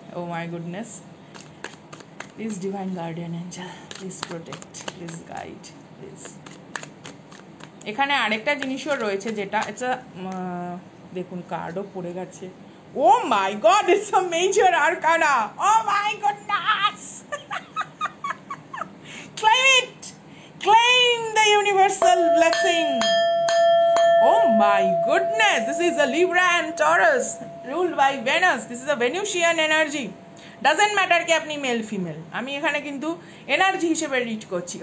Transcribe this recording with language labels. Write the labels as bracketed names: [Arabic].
[English] Oh my goodness, please divine guardian angel, please protect, please guide, please. [Bangla] এখানে আরেকটা জিনিসও রয়েছে যেটা এটা দেখুন কার্ডও পড়ে গেছে। [English] Oh my god, it's a major arcana. Oh my goodness, claim it, claim the universal blessing. Oh my goodness, this is a Libra and Taurus ruled by Venus. This is a Venusian energy. Doesn't matter [Bangla] কি আপনি male female, আমি এখানে কিন্তু energy হিসেবে read করছি।